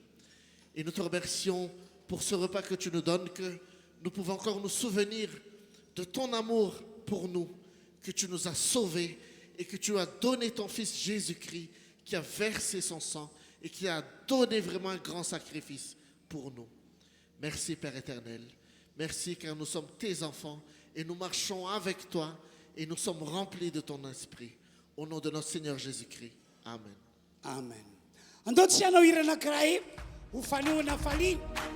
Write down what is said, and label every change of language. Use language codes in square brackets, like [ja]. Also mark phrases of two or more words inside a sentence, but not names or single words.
[fr] Et nous te remercions pour ce repas que tu nous donnes, que nous pouvons encore nous souvenir de ton amour pour nous, que tu nous as sauvés et que tu as donné ton Fils Jésus-Christ qui a versé son sang et qui a donné vraiment un grand sacrifice pour nous. Merci Père éternel. Merci car nous sommes tes enfants et nous marchons avec toi et nous sommes remplis de ton esprit. Au nom de notre Seigneur Jésus-Christ. Amen. Amen. [mg] Andao tsy anao hira anankiray ho fanehoana faliana.